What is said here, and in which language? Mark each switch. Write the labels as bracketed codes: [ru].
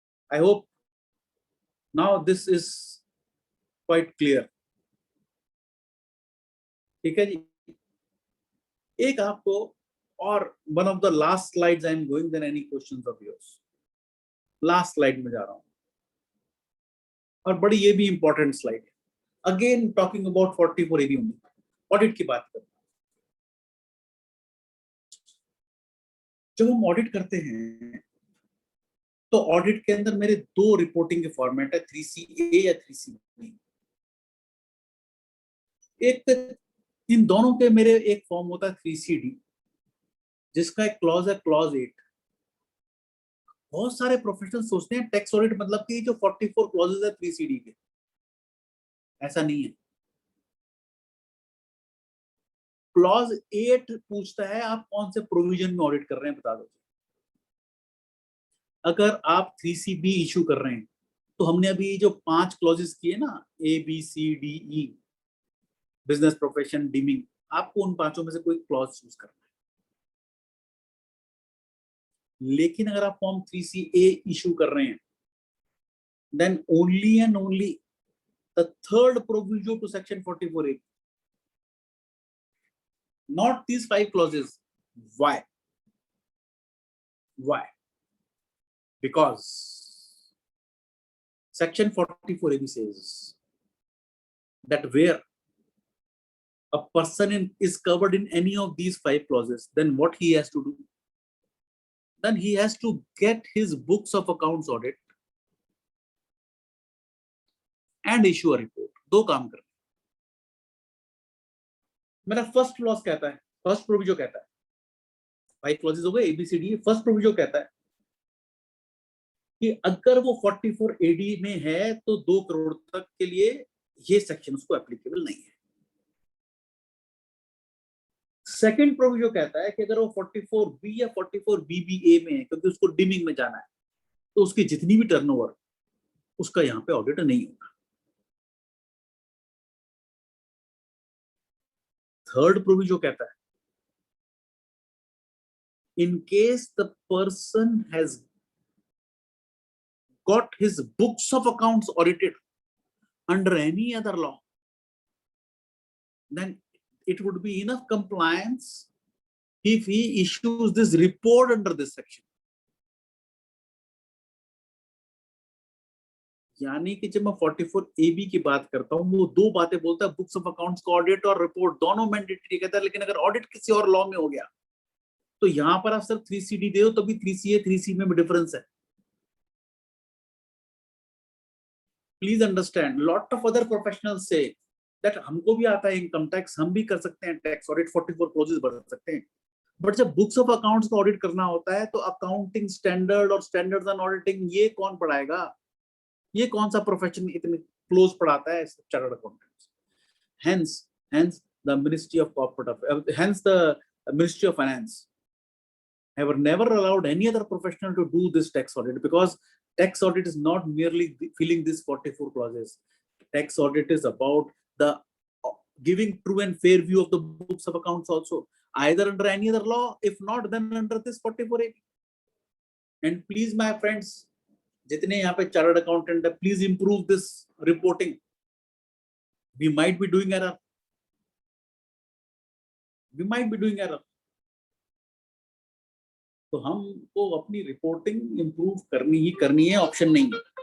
[en] I hope now this is quite clear. [hi] ठीक है जी। एक आपको और [en] one of the last slides I am going, then any questions of yours. [hi] Last slide में जा रहा हूँ और बड़ी ये भी important slide है। [en] Again talking about 44AD only. [hi] Audit की बात करते हैं। जब हम ऑडिट करते हैं तो ऑडिट के अंदर मेरे 2 रिपोर्टिंग के फॉर्मेट है, 3CA या 3CB। एक इन दोनों के मेरे एक फॉर्म होता है 3CD, जिसका एक क्लॉज है क्लॉज 8। बहुत सारे प्रोफेशनल सोचते हैं टैक्स ऑडिट मतलब कि जो 44 क्लॉजेस है 3CD के, ऐसा नहीं है। क्लॉज 8 पूछता है आप कौन से प्रोविजन में ऑडिट कर रहे हैं, बता दो। अगर आप 3CB इशू कर रहे हैं तो हमने अभी जो 5 क्लॉजेस किए ना, ABCDE, बिजनेस प्रोफेशन, डीमिंग, आपको उन 5 में से कोई क्लॉज चूज करना है। लेकिन अगर आप फॉर्म 3CA इशू कर रहे हैं, [en] then only and only the third proviso to section 44A, not these 5 clauses. Why? Because section 44AB says that where a person is covered in any of these 5 clauses, then what he has to do? Then he has to get his books of accounts audit and issue a report. [hi] 2 काम कर। मेरा first clause कहता है, first proviso कहता है, 5 clauses हो गए ABCD, first proviso कहता है कि अगर वो 44AD में है तो 2 करोड़ तक के लिए ये सेक्शन उसको एप्लीकेबल नहीं है। सेकंड प्रोविजो कहता है कि अगर वो 44B या 44BBA में है, क्योंकि उसको डीमिंग में जाना है, तो उसकी जितनी भी टर्नओवर, उसका यहाँ पे ऑडिट नहीं होगा। थर्ड प्रोविजो कहता है [en] in case the person has got his books of accounts audited under any other law, then it would be enough compliance if he issues this report under this section. [hi] यानी कि जब मैं 44AB की बात करता हूं, वो 2 बातें बोलता है, बुक्स ऑफ अकाउंट्स का ऑडिट और रिपोर्ट दोनों मैंडेटरी कहता है। लेकिन अगर ऑडिट किसी और लॉ में हो गया तो यहां पर आप सिर्फ 3CD दे हो तो भी 3CA 3C में भी डिफरेंस है। [en] please understand, lot of other professionals से that [hi] हमको भी आता है इनकम टैक्स, हम भी कर सकते हैं टैक्स ऑडिट, 44 क्लोजेस भर सकते हैं, बट जब बुक्स ऑफ अकाउंट्स का ऑडिट करना होता है तो अकाउंटिंग स्टैंडर्ड और स्टैंडर्ड्स ऑन ऑडिटिंग ये कौन पढ़ाएगा? ये कौन सा प्रोफेशन इतने क्लोज पढ़ाता है? [en] Chartered accountants. hence the Ministry of Corporate hence the Ministry of Finance have never allowed any other professional to do this tax audit, because tax audit is not merely filling these 44 clauses. Tax audit is about the giving true and fair view of the books of accounts also, either under any other law, if not then under this 44A. And please my friends, [hi] जितने यहाँ पे chartered accountant है, [en] Please improve this reporting. We might be doing error, [hi] तो हमको अपनी reporting improve करनी है, option नहीं है।